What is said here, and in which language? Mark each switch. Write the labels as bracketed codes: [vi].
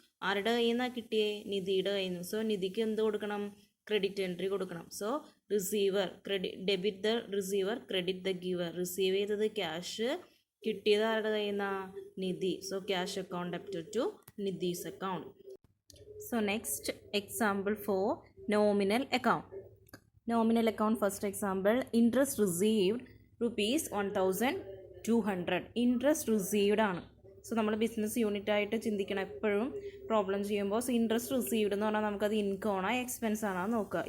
[ml] ആരുടെ കയ്യിൽ നിന്നാണ് കിട്ടിയേ? നിധിയുടെ കയ്യിൽ നിന്ന്. സോ നിധിക്ക് എന്ത് കൊടുക്കണം? ക്രെഡിറ്റ് എൻട്രി കൊടുക്കണം. [en] So receiver debit the receiver, credit the giver. [ml] Receive ചെയ്തത് ക്യാഷ്, കിട്ടിയത് ആരുടെ കയ്യിൽ നിന്നാണ്? നിധി. [en] So cash account debtor to Nidhi's account. So next example for nominal account. Nominal account, first example, interest received ₹1,200. interest received ആണ്. [ml] So നമ്മൾ business unit ആയിട്ട് ചിന്തിക്കണം എപ്പോഴും പ്രോബ്ലം ചെയ്യുമ്പോൾ. സോ ഇൻട്രസ്റ്റ് റിസീവ്ഡ് എന്ന് പറഞ്ഞാൽ നമുക്കത് ഇൻകം ആണോ എക്സ്പെൻസ് ആണോ നോക്കുക.